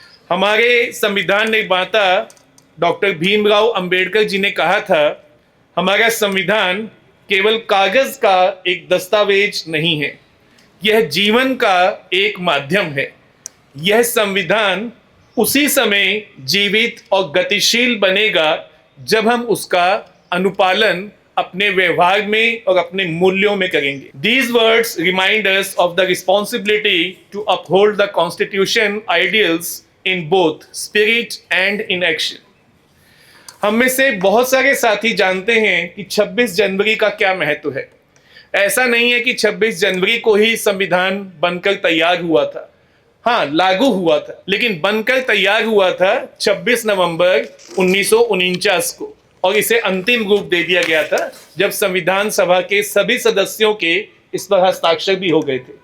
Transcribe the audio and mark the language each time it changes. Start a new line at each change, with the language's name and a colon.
Hindi: हमारे संविधान निर्माता डॉक्टर भीमराव अंबेडकर जी ने कहा था, हमारा संविधान केवल कागज का एक दस्तावेज नहीं है, यह जीवन का एक माध्यम है. यह संविधान उसी समय जीवित और गतिशील बनेगा जब हम उसका अनुपालन अपने व्यवहार में और अपने मूल्यों में करेंगे.
English: These words remind us of the responsibility to uphold the Constitution ideals in both spirit and in action.
Hindi: हम में से बहुत सारे साथी जानते हैं कि 26 जनवरी का क्या महत्व है. ऐसा नहीं है कि 26 जनवरी को ही संविधान बनकर तैयार हुआ था. हाँ, लागू हुआ था, लेकिन बनकर तैयार हुआ था 26 नवंबर 1949 को, और इसे अंतिम रूप दे दिया गया था जब संविधान सभा के सभी सदस्यों के इस पर हस्ताक्षर भी हो गए थे.